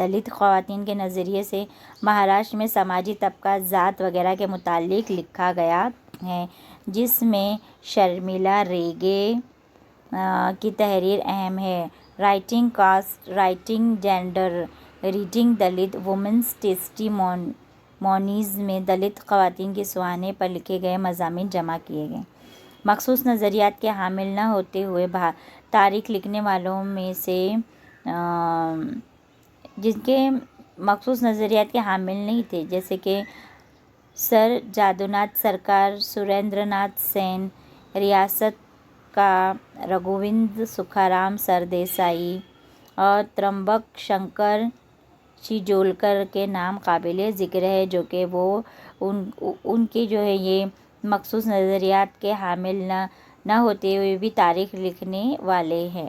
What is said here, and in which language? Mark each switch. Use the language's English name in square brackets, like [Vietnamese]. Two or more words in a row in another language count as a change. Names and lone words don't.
[Urdu] دلت خواتین کے نظریے سے مہاراشٹر میں سماجی طبقہ، ذات وغیرہ کے متعلق لکھا گیا ہے، جس میں شرمیلا ریگے کی تحریر اہم ہے. राइटिंग कास्ट, राइटिंग जेंडर, रीडिंग दलित, वुमेन्स टेस्टिमोनी, مونیز میں دلت خواتین کے سہانے پر لکھے گئے مضامین جمع کیے گئے۔ مخصوص نظریات کے حامل نہ ہوتے ہوئے تاریخ لکھنے والوں میں سے جن کے مخصوص نظریات کے حامل نہیں تھے، جیسے کہ سر جادوناتھ سرکار، سریندر ناتھ سین، ریاست کا رگھووند سکھارام سردیسائی اور ترمبک شنکر چیجولکر کے نام قابل ذکر ہے، جو کہ وہ ان کے جو ہے یہ مخصوص نظریات کے حامل نہ ہوتے ہوئے بھی تاریخ لکھنے والے ہیں۔